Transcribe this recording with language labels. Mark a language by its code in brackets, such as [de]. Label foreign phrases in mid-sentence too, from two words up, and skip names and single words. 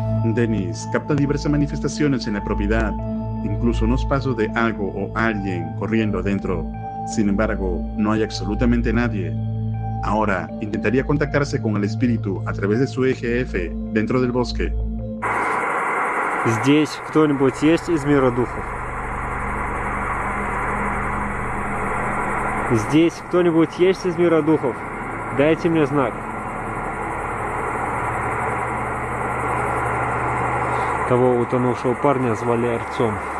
[es] Dennis capta diversas manifestaciones en la propiedad, incluso unos pasos de algo o alguien corriendo adentro. Sin embargo, no hay absolutamente nadie. Ahora intentaría contactarse con el espíritu a través de su eje F dentro del bosque. [ru] Здесь кто-нибудь есть из мира духов? Здесь кто-нибудь есть из мира духов? Дайте мне знак. Того утонувшего парня звали Артем.